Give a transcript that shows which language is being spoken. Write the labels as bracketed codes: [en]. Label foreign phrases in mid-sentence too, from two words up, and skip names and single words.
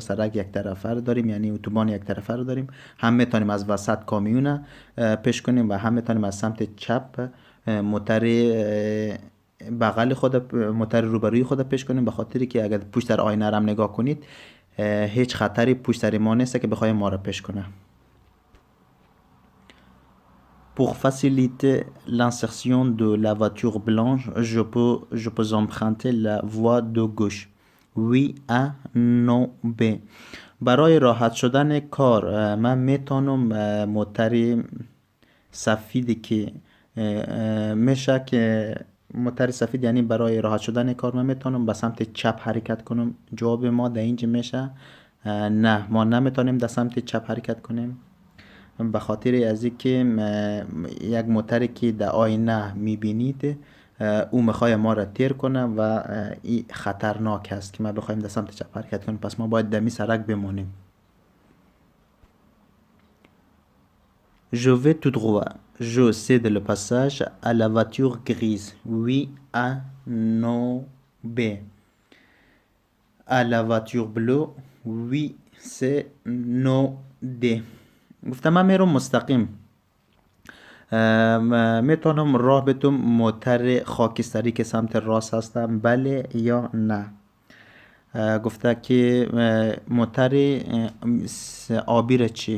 [fa] سرک یک طرفه رو داریم، یعنی اتوبان یک طرفه رو داریم. هم میتونیم از وسط کامیون پیش کنیم و هم میتونیم از سمت چپ موتر بغل خود موتر روبروی خود پیش کنیم به خاطر که اگر پشت در آینه هم نگاه کنید هیچ خطری پشت سر ما نیست که بخوای ما را پیش کنه. [fr] Pour faciliter l'insertion de la voiture blanche, je peux emprunter la voie de gauche. Oui A non B. [fa] برای راحت شدن کار من میتونم موتر سفیدی که میشه که موتر سفید، یعنی برای راحت شدن کار من میتونم به سمت چپ حرکت کنم. جواب ما در اینجا میشه نه. ما نمیتونیم در سمت چپ حرکت کنیم به خاطر از اینکه یک موتری که در آینه میبینید او میخواد ما را تیر کنه و این خطرناک است که ما بخوایم در سمت چپ حرکت کنیم. پس ما باید دمی سرک بمونیم. [fr] Je vais tout droit. Je cède le passage à la voiture grise. Oui, A, non, B. À la voiture bleue. Oui, C, non، D. [fa] گفتم من میرم مستقیم. میتونم راه بتم موتر خاکستری که سمت راست هستم بله یا نه. گفته که موتر آبی را چی؟